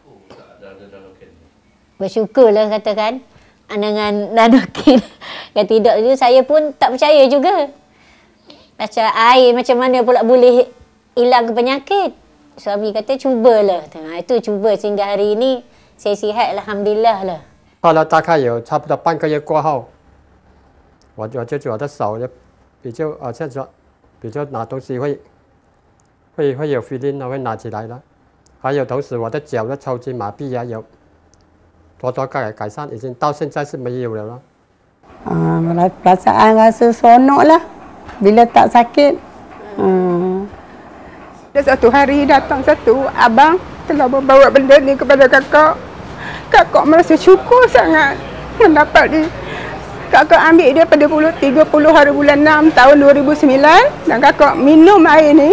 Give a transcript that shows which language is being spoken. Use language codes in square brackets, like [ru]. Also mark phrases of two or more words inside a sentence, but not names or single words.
[ms] Bersyukurlah katakan dengan nanoken. Kalau tidak tu saya pun tak percaya juga. Pasal air macam mana pula boleh hilang penyakit. Suami kata cubalah. Itu cuba sehingga hari ini saya sihat alhamdulillah lah. [zh] 后来大概有差不多半个月过后，我就觉得我的手就比较现在比较拿东西会有 feeling 会拿起来了，还有同时我的脚的抽筋麻痹也有多多改善，已经到现在是没有了。 [ms] Perasaan rasa seronok lah bila tak sakit. Satu hari datang satu abang telah membawa benda ni kepada kakak. Kakak merasa syukur sangat mendapat ni. Kakak ambil dia pada 30 hari bulan 6 tahun 2009 dan kakak minum air ni.